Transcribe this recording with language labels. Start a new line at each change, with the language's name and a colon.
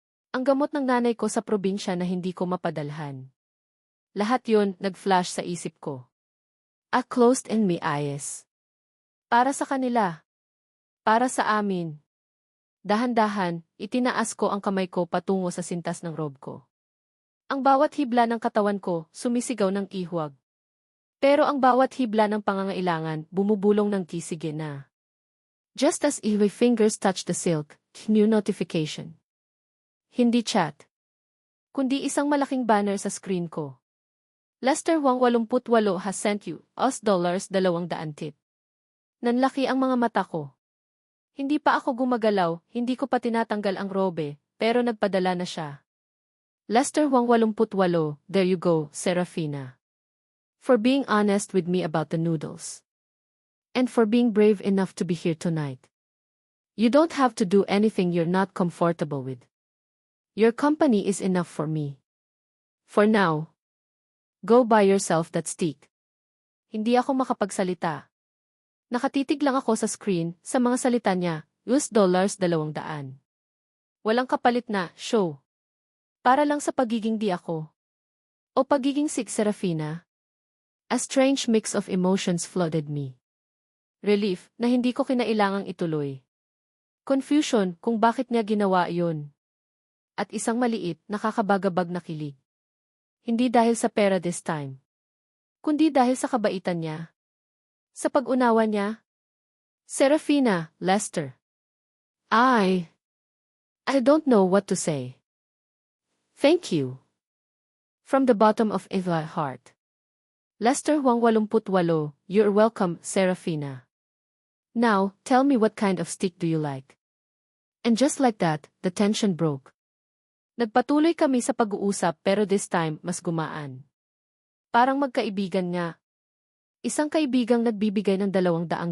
Filipino: Ang gamot ng nanay ko sa probinsya na hindi ko mapadalhan. Lahat yon nag-flash sa isip ko.
English: I closed in my eyes.
Filipino: Para sa kanila. Para sa amin. Dahan-dahan, itinaas ko ang kamay ko patungo sa sintas ng robe ko. Ang bawat hibla ng katawan ko, sumisigaw ng ihuwag. Pero ang bawat hibla ng pangangailangan, bumubulong ng kisige na.
English: Just as my fingers touched the silk, new notification.
Filipino: Hindi chat. Kundi isang malaking banner sa screen ko.
English: Lester Wang 88 has sent you $200 tip.
Filipino: Nanlaki ang mga mata ko. Hindi pa ako gumagalaw, hindi ko pa tinatanggal ang robe, pero nagpadala na siya.
English: Lester Wang 88, there you go, Serafina. For being honest with me about the noodles. And for being brave enough to be here tonight. You don't have to do anything you're not comfortable with. Your company is enough for me. For now. Go buy yourself that steak.
Filipino: Hindi ako makapagsalita. Nakatitig lang ako sa screen, sa mga salita niya, $200. Walang kapalit na, show. Para lang sa pagiging di ako. O pagiging si Serafina.
English: A strange mix of emotions flooded me.
Filipino: Relief, na hindi ko kinailangang ituloy. Confusion, kung bakit niya ginawa yun. At isang maliit, nakakabagabag na kilig. Hindi dahil sa pera this time. Kundi dahil sa kabaitan niya. Sa pag-unawa niya. Serafina, Lester.
English: I don't know what to say. Thank you. From the bottom of my heart. Lester Huang 88, you're welcome, Serafina. Now, tell me what kind of steak do you like? And just like that, the tension broke.
Filipino: Nagpatuloy kami sa pag-uusap pero this time mas gumaan. Parang magkaibigan nga. Isang kaibigang nagbibigay ng $200.